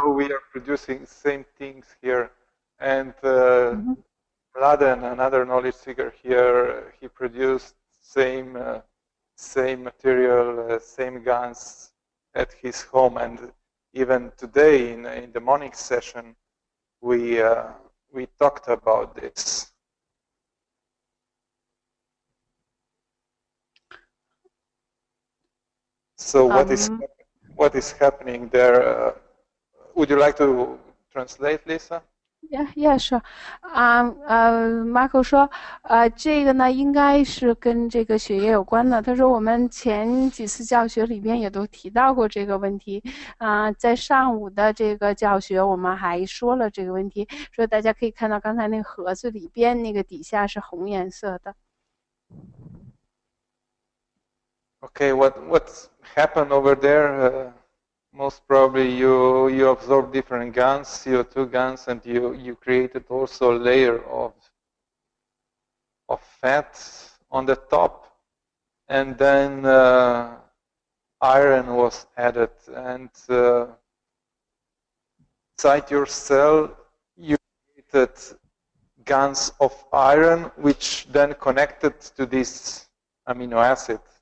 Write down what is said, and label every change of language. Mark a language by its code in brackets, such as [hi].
[en] So we are producing same things here, and Mladen, another knowledge seeker here, he produced same material, same Gans at his home, and even today in the morning session, we talked about this. So what is happening there? Would you like to translate, Lisa? [zh] Yeah,是，Marko 说，这个呢应该是跟这个血液有关的。他说我们前几次教学里边也都提到过这个问题，在上午的这个教学我们还说了这个问题，说大家可以看到刚才那个盒子里边那个底下是红颜色的。 [en] Okay, what's happened over there? Most probably you absorb different GANs, CO2 GANs, and you created also a layer of fat on the top, and then iron was added, and inside your cell you created GANs of iron, which then connected to this amino acid.